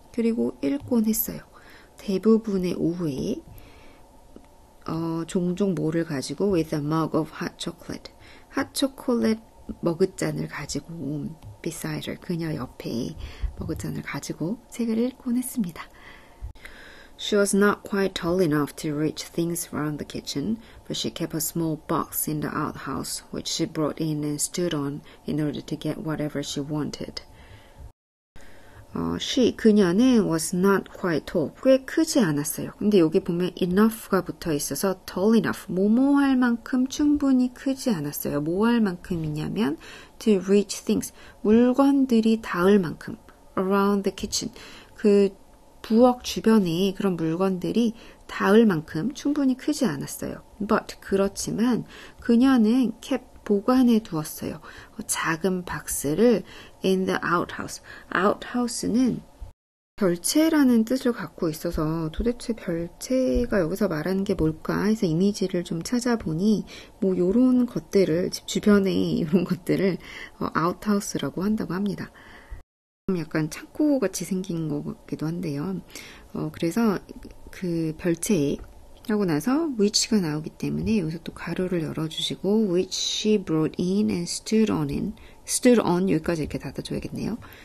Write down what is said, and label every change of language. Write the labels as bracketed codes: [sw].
[ko] 그리고 읽곤 했어요. 대부분의 오후에 종종 뭐를 가지고 [en] with a mug of hot chocolate, [ko] 핫초콜릿 머그잔을 가지고 [en] beside her, [ko] 그녀 옆에 머그잔을 가지고 책을 읽곤 했습니다. [en] She was not quite tall enough to reach things around the kitchen, but she kept a small box in the outhouse, which she brought in and stood on in order to get whatever she wanted. [ko] 그녀는 [en] was not quite tall, [ko] 꽤 크지 않았어요. 근데 여기 보면 enough가 붙어 있어서 [en] tall enough, [ko] 뭐뭐 할 만큼 충분히 크지 않았어요. 뭐 할 만큼이냐면 [en] to reach things, [ko] 물건들이 닿을 만큼, [en] around the kitchen, [ko] 그 부엌 주변에 그런 물건들이 닿을 만큼 충분히 크지 않았어요. But, 그렇지만 그녀는 kept, 보관해 두었어요. 작은 박스를 [en] in the outhouse. [ko] outhouse는 별채라는 뜻을 갖고 있어서 도대체 별채가 여기서 말하는 게 뭘까 해서 이미지를 좀 찾아보니 뭐 요런 것들을, 집 주변에 이런 것들을 outhouse라고 한다고 합니다. 약간 창고 같이 생긴 것 같기도 한데요. 그래서 그 별채 하고 나서 which가 나오기 때문에 여기서 또 가로를 열어주시고 [en] which she brought in and stood on [ko] 여기까지 이렇게 닫아줘야겠네요.